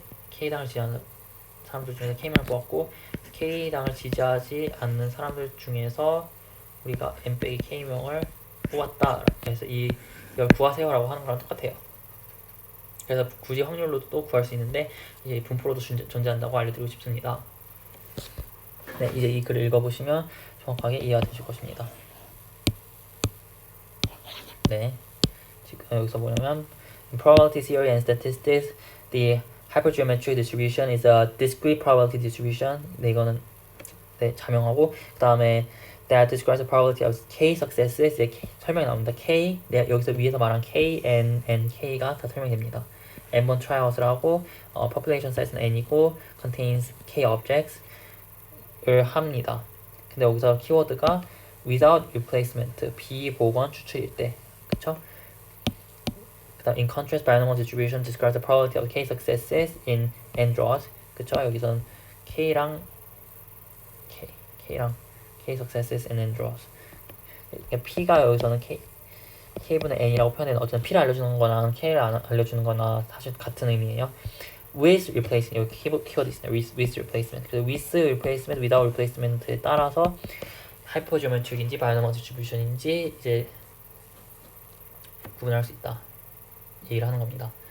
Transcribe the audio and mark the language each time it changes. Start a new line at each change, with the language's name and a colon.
Korean: K당을 지지하는 사람들 중에서 K명을 뽑았고 K당을 지지하지 않는 사람들 중에서 우리가 N 빼기 K명을 뽑았다. 그래서 이걸 구하세요라고 하는 거랑 똑같아요. 그래서 굳이 확률로도 또 구할 수 있는데 이제 분포로도 존재한다고 알려드리고 싶습니다. 네, 이제 이 글을 읽어보시면 정확하게 이해가 되실 것입니다. 네, 지금 여기서 보면
English: In probability theory and statistics, the hypergeometric distribution is a discrete probability distribution.
Korean: 네, 이거는 네, 자명하고 그 다음에
English: that describes the probability of k successes.
Korean: 네, 설명이 나옵니다. k, 네, 여기서 위에서 말한 k, n, k가 다 설명이 됩니다. n번 tryout을 하고 population size는 n이고
English: contains k objects을
Korean: 합니다. 근데 여기서 키워드가 without replacement, 비보건 추출일 때, 그쵸? 그다음
English: in contrast, binomial distribution describes the probability of k successes in n draws.
Korean: 그쵸? 여기서는 k랑
English: k successes in n draws.
Korean: p가 여기서는 k분의 n이라고 표현해서 어쨌든 p를 알려주는 거나 k를 알려주는 거나 사실 같은 의미예요.
English: with replacement,
Korean: 여기 키워드 있습니다.
English: with replacement.
Korean: 그래서 with replacement, without replacement에 따라서 하이퍼지오메트릭인지 바이노멀 디스트리뷰션인지 이제 구분할 수 있다 얘기를 하는 겁니다.